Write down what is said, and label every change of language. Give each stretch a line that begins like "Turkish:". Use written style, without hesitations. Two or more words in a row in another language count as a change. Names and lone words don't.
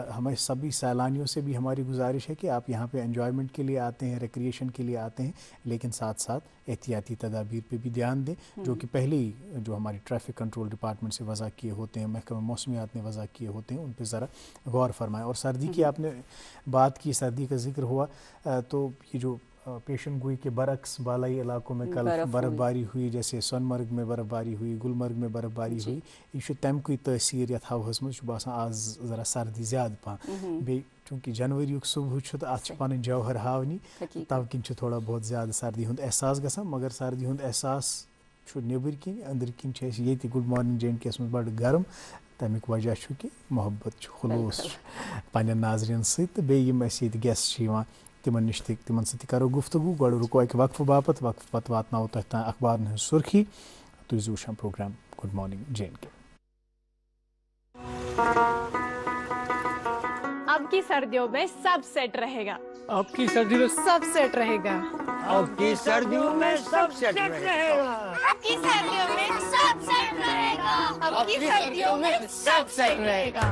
Urdu: ہمیں سبھی سیلانیوں سے بھی ہماری گزارش ہے کہ آپ یہاں پہ انجوائمنٹ کے لیے آتے ہیں، ریکریشن کے لیے آتے ہیں، لیکن ساتھ ساتھ احتیاطی تدابیر پہ بھی دھیان دیں، جو کہ پہلے ہی جو ہماری
English: traffic control department
Urdu: سے وضع کیے ہوتے ہیں، محکمہ موسمیات نے وضع کیے ہوتے ہیں، ان پہ ذرا غور فرمائیں۔ اور سردی کی آپ نے بات کی، سردی کا ذکر ہوا، تو یہ جو پیشن گوئی کے برعکس بالائی علاقوں میں کل برف باری ہوئی، جیسے سون مرگ میں برف باری ہوئی، گلمرگ میں برف باری ہوئی،
Kashmiri: یہ تمہ کی تاثیر یتھ ہوہس مز باسان آز ذرا سردی زیادہ پہن، بیٚیہِ چونکہ جنوری صبح چھ تو ات پن جوہر ہاونی، تو کن تھوڑا بہت زیادہ سردی ہند احساس گژھان، مگر سردی ہند احساس نبر کن اندر کن یہ گڈ مارننگ جے اینڈ کے مز بڑ گرم، تمیک وجہ کہ محبت خلوص پنن ناظرین ست، بیٚیہِ یہ گیسٹ تمن نش تمن ست کرو گفتگو، گۄڈٕ رُکو اکہ وقفہٕ باپت، وقفہٕ پتہٕ واتناوو تۄہہِ تام اخبارن ہٕنٛز سرخی، تُہۍ ٲسِو وٕچھان پروگرام گڈ مارننگ جے اینڈ کے۔
Urdu: اب کی سردیوں میں سب سیٹ رہے گا، اب کی سردیوں میں سب سیٹ رہے گا، اب کی سردیوں میں سب سیٹ رہے گا، اب کی سردیوں میں سب سیٹ رہے گا، اب کی سردیوں میں سب سیٹ رہے گا۔